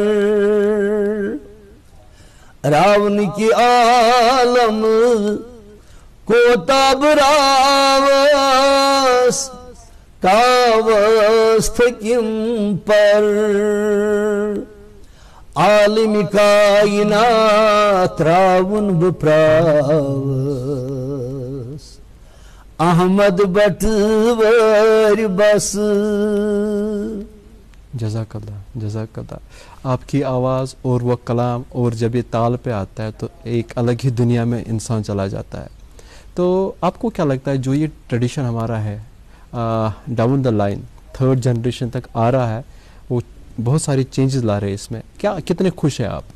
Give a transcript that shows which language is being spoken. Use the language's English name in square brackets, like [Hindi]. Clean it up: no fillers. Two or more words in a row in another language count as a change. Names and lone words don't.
[Kashmiri] راونہٕ کہِ عالم کوتاہ براوس، کاوس تھکِم پر، عالم کائنات راون بہٕ پراوس، احمد بٹواری بس۔ [Arabic] جزاک اللہ، جزاک اللہ۔ [Urdu] آپ کی آواز اور وہ کلام، اور جب یہ تال پہ آتا ہے تو ایک الگ ہی دنیا میں انسان چلا جاتا ہے۔ تو آپ کو کیا لگتا ہے جو یہ ٹریڈیشن ہمارا ہے [English] down the line third generation [Urdu] تک آ رہا ہے، وہ بہت ساری چینجز لا رہے ہیں اس میں، کیا کتنے خوش ہیں آپ؟